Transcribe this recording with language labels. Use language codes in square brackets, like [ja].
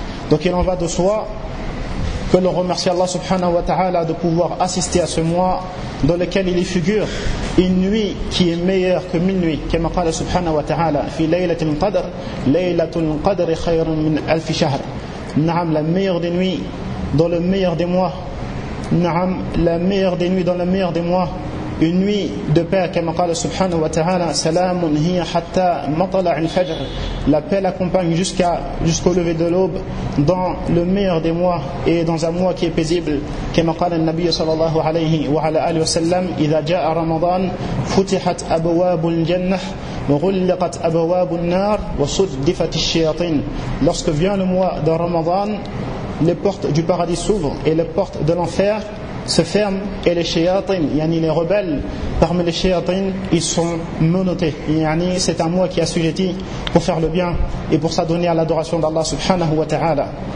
[fr] Donc il en va de soi que l'on remercie Allah subhanahu wa ta'ala de pouvoir assister à ce mois dans lequel il y figure une nuit qui est meilleure que mille nuits. Comme a dit subhanahu wa ta'ala, [ar] fi laylatin qadr, laylatul qadr khayrun min alf shahr. [fr] Na'am, la meilleure des nuits dans le meilleur des mois. Na'am, la meilleure des nuits dans le meilleur des mois une nuit de paix, comme [ar] قال سبحانه وتعالى سلام هي حتى مطلع الفجر. [fr] La paix l'accompagne jusqu'au lever de l'aube, dans le meilleur des mois et dans un mois qui est paisible. [ar] Comme قال النبي صلى الله عليه وعلى آله وسلم إذا جاء رمضان فتحت أبواب الجنة وغلقت أبواب النار وصدفت الشياطين. [fr] Lorsque vient le mois de Ramadan, les portes du paradis s'ouvrent et les portes de l'enfer se ferment, et les shayatins, yani les rebelles parmi les shayatins, ils sont menottés. Yani c'est un mois qui est assujetti pour faire le bien et pour s'adonner à l'adoration d'Allah subhanahu wa ta'ala.